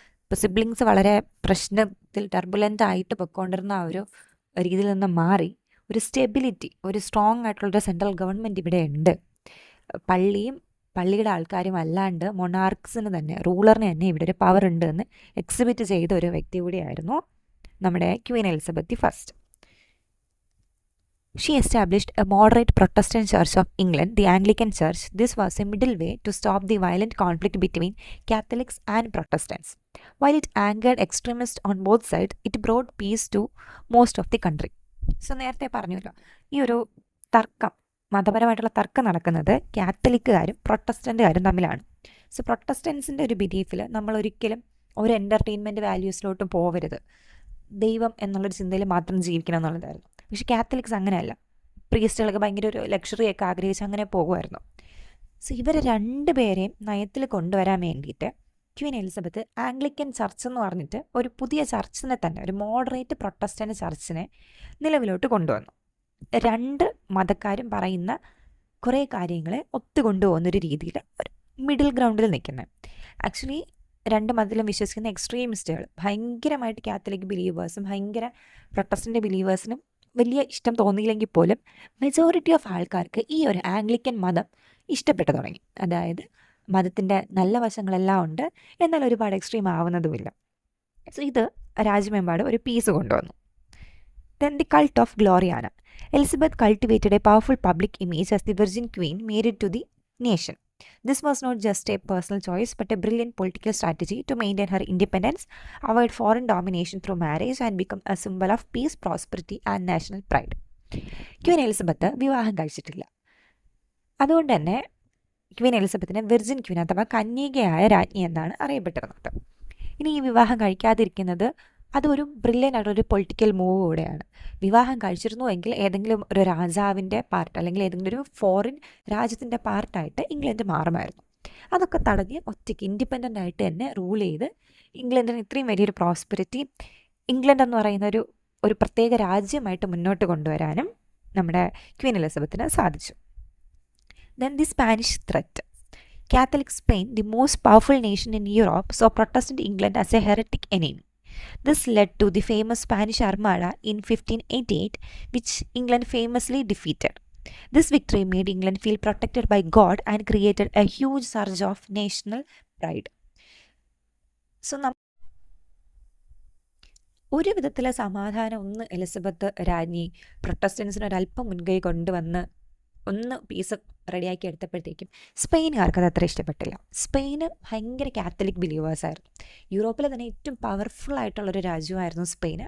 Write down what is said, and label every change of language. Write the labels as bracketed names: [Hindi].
[Malayalam] ഇപ്പോൾ സിബ്ലിങ്സ് വളരെ പ്രശ്നത്തിൽ ടർബുലൻ്റ് ആയിട്ട് പൊയ്ക്കൊണ്ടിരുന്ന ആ ഒരു രീതിയിൽ നിന്ന് മാറി ഒരു സ്റ്റെബിലിറ്റി, ഒരു സ്ട്രോങ് ആയിട്ടുള്ളൊരു സെൻട്രൽ ഗവൺമെൻറ് ഇവിടെ ഉണ്ട്. പള്ളിയുടെ ആൾക്കാരും അല്ലാണ്ട് മൊണാർക്സിന് തന്നെ, റൂളറിന് തന്നെ ഇവിടെ ഒരു പവർ ഉണ്ട് എന്ന് എക്സിബിറ്റ് ചെയ്ത ഒരു വ്യക്തി കൂടിയായിരുന്നു നമ്മുടെ Queen Elizabeth first. [English] She established a moderate Protestant Church of England, the Anglican Church. This was a middle way to stop the violent conflict between Catholics and Protestants. While it angered extremists on both sides, it brought peace to most of the country. [Malayalam] So നേരത്തെ പറഞ്ഞല്ലോ, ഈ ഒരു തർക്കം, മതപരമായിട്ടുള്ള തർക്കം നടക്കുന്നത് കാത്തലിക്കുകാരും പ്രൊട്ടസ്റ്റൻറ്റുകാരും തമ്മിലാണ്. So പ്രൊട്ടസ്റ്റൻസിൻ്റെ ഒരു ബിലീഫിൽ നമ്മൾ ഒരിക്കലും ഒരു എൻ്റർടൈൻമെൻറ്റ് വാല്യൂസിലോട്ടും പോകരുത്, ദൈവം എന്നുള്ളൊരു ചിന്തയിൽ മാത്രം ജീവിക്കണം എന്നുള്ളതായിരുന്നു. പക്ഷേ കാത്തലിക്സ് അങ്ങനെയല്ല. പ്രീസ്റ്റുകളൊക്കെ ഭയങ്കര ഒരു ലക്ഷറിയൊക്കെ ആഗ്രഹിച്ച് അങ്ങനെ പോകുമായിരുന്നു. സോ ഇവരെ രണ്ടുപേരെയും നയത്തിൽ കൊണ്ടുവരാൻ വേണ്ടിയിട്ട് ക്വീൻ എലിസബത്ത് ആംഗ്ലിക്കൻ ചർച്ച് എന്ന് പറഞ്ഞിട്ട് ഒരു പുതിയ ചർച്ചിനെ തന്നെ, ഒരു മോഡറേറ്റ് പ്രൊട്ടസ്റ്റൻ്റ് ചർച്ചിനെ നിലവിലോട്ട് കൊണ്ടുവന്നു. രണ്ട് മതക്കാരും പറയുന്ന കുറേ കാര്യങ്ങളെ ഒത്തുകൊണ്ടുപോകുന്നൊരു രീതിയിൽ ഒരു മിഡിൽ ഗ്രൗണ്ടിൽ നിൽക്കുന്നത്. ആക്ച്വലി രണ്ട് മതത്തിലും വിശ്വസിക്കുന്ന എക്സ്ട്രീമിസ്റ്റുകൾ, ഭയങ്കരമായിട്ട് കാത്തലിക് ബിലീവേഴ്സും ഭയങ്കര പ്രൊട്ടസ്റ്റൻ്റ് ബിലീവേഴ്സിനും വലിയ ഇഷ്ടം തോന്നിയില്ലെങ്കിൽ പോലും മെജോറിറ്റി ഓഫ് ആൾക്കാർക്ക് ഈ ഒരു ആംഗ്ലിക്കൻ മതം ഇഷ്ടപ്പെട്ടു തുടങ്ങി. അതായത് മതത്തിൻ്റെ നല്ല വശങ്ങളെല്ലാം ഉണ്ട്, എന്നാൽ ഒരുപാട് എക്സ്ട്രീം ആവുന്നതുമില്ല. സോ ഇത് രാജ്യമെമ്പാടും ഒരു പീസ് കൊണ്ടുവന്നു. [English] Then the cult of Gloriana. Elizabeth cultivated a powerful public image as the Virgin Queen married to the nation. This was not just a personal choice but a brilliant political strategy to maintain her independence, avoid foreign domination through marriage and become a symbol of peace, prosperity and national pride. [Malayalam] Queen Elizabeth വിവാഹം കഴിച്ചിട്ടില്ല. അതുകൊണ്ട് തന്നെ Queen എലിസബത്തിനെ virgin Queen അഥവാ കന്യകയായ രാജ്ഞി എന്നാണ് അറിയപ്പെട്ടിരുന്നത്. ഇനി ഈ വിവാഹം കഴിക്കാതിരിക്കുന്നത് അതൊരു ബ്രില്യൻ്റ് ആയിട്ടൊരു പൊളിറ്റിക്കൽ മൂവ് കൂടെയാണ്. വിവാഹം കഴിച്ചിരുന്നു എങ്കിൽ ഏതെങ്കിലും ഒരു രാജാവിൻ്റെ പാർട്ട് അല്ലെങ്കിൽ ഏതെങ്കിലും ഒരു ഫോറിൻ രാജ്യത്തിൻ്റെ പാർട്ടായിട്ട് ഇംഗ്ലണ്ട് മാറുമായിരുന്നു. അതൊക്കെ തടഞ്ഞ് ഒറ്റയ്ക്ക് ഇൻഡിപെൻഡൻ്റ് ആയിട്ട് തന്നെ റൂൾ ചെയ്ത് ഇംഗ്ലണ്ടിന് ഇത്രയും വലിയൊരു പ്രോസ്പെരിറ്റി ഇംഗ്ലണ്ട് എന്ന് പറയുന്ന ഒരു പ്രത്യേക രാജ്യമായിട്ട് മുന്നോട്ട് കൊണ്ടുവരാനും നമ്മുടെ ക്വീൻ എലിസബത്തിന് സാധിച്ചു. [English] Then the Spanish threat. Catholic Spain, the most powerful nation in Europe, saw Protestant England as a heretic enemy. This led to the famous Spanish Armada in 1588, which England famously defeated. This victory made England feel protected by God and created a huge surge of national pride. [Malayalam] So, ഒരു വിധത്തിലെ സമാധാനം Elizabeth രാജ്ഞി പ്രൊട്ടസ്റ്റൻസിന് ഒരല്പം മുൻകൈ കൊണ്ടുവന്ന് piece റെഡിയാക്കി എടുത്തപ്പോഴത്തേക്കും സ്പെയിനുകാർക്ക് അത് അത്ര ഇഷ്ടപ്പെട്ടില്ല. സ്പെയിന് ഭയങ്കര കാത്തലിക് ബിലീവേഴ്സായിരുന്നു. യൂറോപ്പിലെ തന്നെ ഏറ്റവും പവർഫുൾ ആയിട്ടുള്ളൊരു രാജ്യമായിരുന്നു സ്പെയിന്.